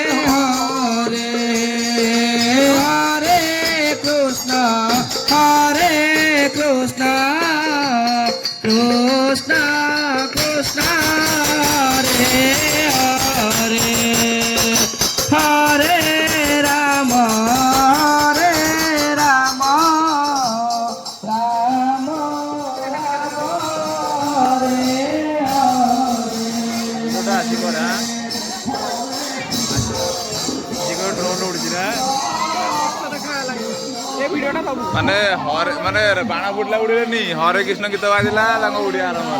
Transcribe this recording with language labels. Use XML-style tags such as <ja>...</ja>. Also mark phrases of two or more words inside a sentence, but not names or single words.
<sa>কৃষ্ণ কৃষ্ণ কৃষ্ণ হরে হরে হরে রাম রাম রাম হরে</sa> <or>ମାନେ ମାନେ ବାଣ ଫୁଟିଲା ଉଡ଼ିଲେନି, ହରେ କୃଷ୍ଣ ଗୀତ ବାଜିଲା ତାଙ୍କ ଉଡ଼ିଆ ଆରମ୍ଭ ହେଲା।</or>